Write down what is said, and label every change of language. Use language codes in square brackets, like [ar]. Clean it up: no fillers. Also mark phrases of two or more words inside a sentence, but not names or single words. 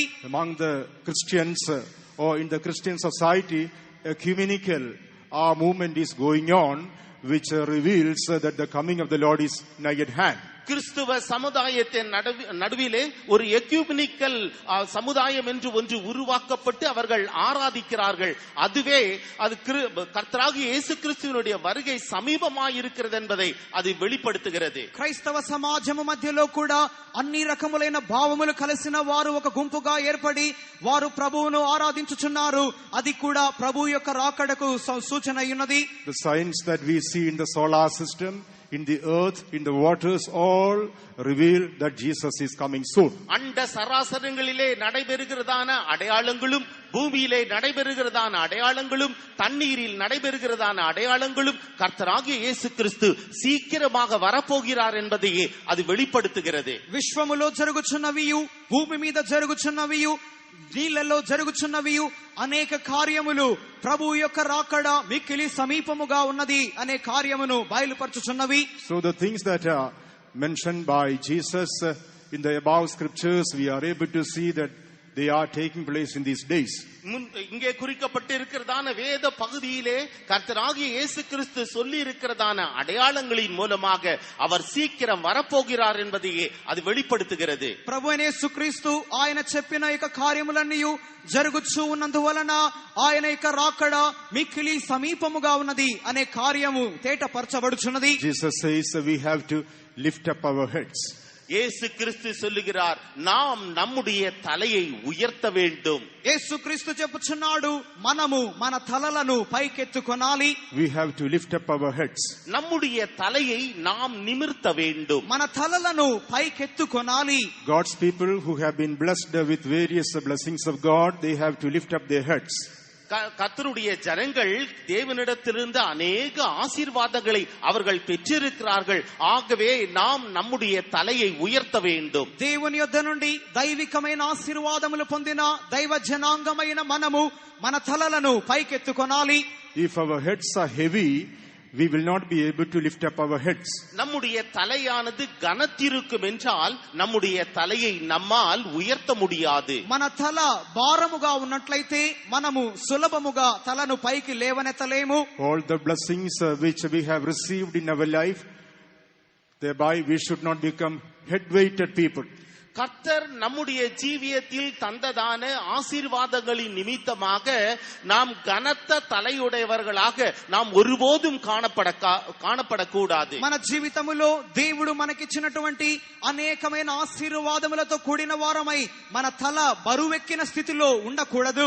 [en] Among the Christians or in the Christian society, ecumenical movement is going on which reveals that the coming of the Lord is nigh at hand. [ta] கிறிஸ்துவ சமுதாயத்தின் நடுவிலே ஒரு எக்யூமெனிக்கல் சமுதாயம் என்று ஒன்று உருவாக்கப்பட்டு அவர்கள் ஆராதிக்கிறார்கள். அதுவே அது கர்த்தராகிய இயேசு கிறிஸ்துவினுடைய வருகை சமீபமாய் இருக்கிறது என்பதை அது வெளிப்படுத்துகிறது. [te] క్రైస్తవ సమాజము మధ్యలో కూడా అన్ని రకములైన భావములు కలిసిన వారు ఒక గుంపుగా ఏర్పడి వారు ప్రభువును ఆరాధించుచున్నారు. అది కూడా ప్రభు యొక్క రాకడకు సూచన అయ్యున్నది. [en] The signs that we see in the solar system, in the earth, in the waters, all reveal that Jesus is coming soon. [ta] அண்ட சராசரங்களிலே நடைபெறுகிறதான அடையாளங்களும், பூமியிலே நடைபெறுகிறதான அடையாளங்களும், தண்ணீரில் நடைபெறுகிறதான அடையாளங்களும் கர்த்தராகிய இயேசு கிறிஸ்து சீக்கிரமாக வரப்போகிறார் என்பதையே அது வெளிப்படுத்துகிறது. [te] విశ్వములో జరుగుచున్నవియు, భూమి మీద జరుగుచున్నవియు, నీళ్లలో జరుగుచున్నవియు అనేక కార్యములు ప్రభు యొక్క రాకడ మిక్కిలి సమీపముగా ఉన్నది అనే కార్యమును బయలుపరచుచున్నవి. [en] So the things that are mentioned by Jesus in the above scriptures, we are able to see that they are taking place in these days. [ta] இங்கே குறிக்கப்பட்டிருக்கிறதான வேத பகுதியிலே கர்த்தராகிய இயேசு கிறிஸ்து சொல்லி இருக்கிறதான அடையாளங்களின் மூலமாக அவர் சீக்கிரம் வரப்போகிறார் என்பதையே அது வெளிப்படுத்துகிறது. [te] ప్రభు అయిన యేసుక్రీస్తు ఆయన చెప్పిన యొక్క కార్యములన్నీ జరుగుచూ ఉన్నందువలన ఆయన యొక్క రాకడ మిక్కిలి సమీపముగా ఉన్నది అనే కార్యము తేటపరచబడుచున్నది. [en] Jesus says we have to lift up our heads. [ta] இயேசு கிறிஸ்து சொல்லுகிறார், நாம் நம்முடைய தலையை உயர்த்த வேண்டும். [te] యేసుక్రీస్తు చెప్పుచున్నాడు, మనము మన తలలను పైకెత్తుకొనాలి. [en] We have to lift up our heads. [ta] நம்முடைய தலையை நாம் நிமிர்த்த வேண்டும். [te] మన తలలను పైకెత్తుకొనాలి. [en] God's people who have been blessed with various blessings of God, they have to lift up their heads. [ta] கர்த்தருடைய ஜனங்கள் தேவனிடத்திலிருந்து அநேக ஆசீர்வாதங்களை அவர்கள் பெற்றிருக்கிறார்கள். ஆகவே நாம் நம்முடைய தலையை உயர்த்த வேண்டும். [te] దేవుని యొద్ద నుండి దైవికమైన ఆశీర్వాదములు పొందిన దైవ జనాంగమైన మనము మన తలలను పైకెత్తుకొనాలి. [en] If our heads are heavy, we will not be able to lift up our heads. [ta] நம்முடைய தலையானது கனத்திருக்கும் என்றால் நம்முடைய தலையை நம்மால் உயர்த்த முடியாது. [te] మన తల భారముగా ఉన్నట్లయితే మనము సులభముగా తలను పైకి లేవనెత్తలేము. [en] All the blessings which we have received in our life, thereby we should not become head-weighted people. [ta] கர்த்தர் நம்முடைய ஜீவியத்தில் தந்ததான ஆசீர்வாதங்களின் நிமித்தமாக நாம் கனத்த தலையுடையவர்களாக நாம் ஒருபோதும் காணப்படக்கூடாது. [te] మన జీవితములో దేవుడు మనకిచ్చినటువంటి అనేకమైన ఆశీర్వాదములతో కూడిన వారమై మన తల బరువెక్కిన స్థితిలో ఉండకూడదు.